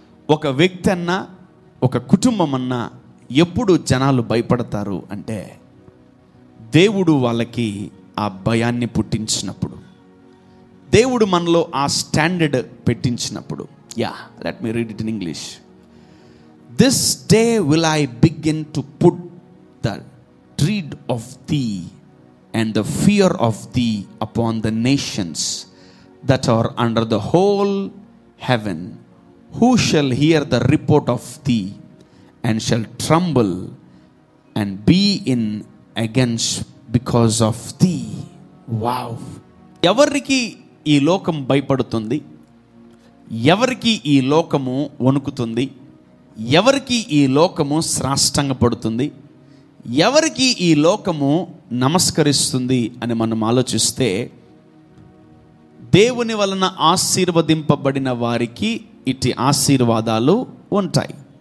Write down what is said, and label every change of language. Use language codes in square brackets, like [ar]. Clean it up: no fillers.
[te] ఒక వ్యక్తి అన్నా, ఒక కుటుంబం అన్నా ఎప్పుడు జనాలు భయపడతారు అంటే దేవుడు వాళ్ళకి ఆ భయాన్ని పుట్టించినప్పుడు, దేవుడు మనలో ఆ standard పెట్టించినప్పుడు. [en] Let me read it in English. This day will I begin to put the dread of thee and the fear of thee upon the nations that are under the whole heaven, who shall hear the report of thee and shall tremble and be in against because of thee. Wow! [te] ఎవరికి ఈ లోకం భయపడుతుంది, ఎవరికి ఈ లోకము వణుకుతుంది, ఎవరికి ఈ లోకము సాష్టాంగపడుతుంది, ఎవరికి ఈ లోకము నమస్కరిస్తుంది అని మనం ఆలోచిస్తే, దేవుని వలన ఆశీర్వదింపబడిన వారికి ఇట్టి ఆశీర్వాదాలు ఉంటాయి.